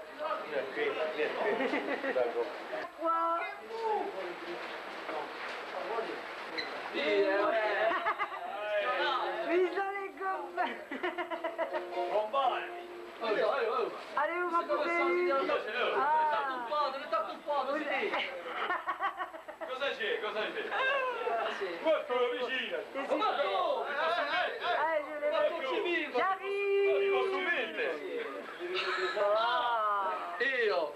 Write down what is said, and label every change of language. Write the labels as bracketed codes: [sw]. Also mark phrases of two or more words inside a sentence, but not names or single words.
[fr] Quoi? Ils sont les copains. Allez, où ma poupée? [it] Cosa c'è? Cosa c'è? Guarda, vicina! [fr] J'arrive! [it] Io?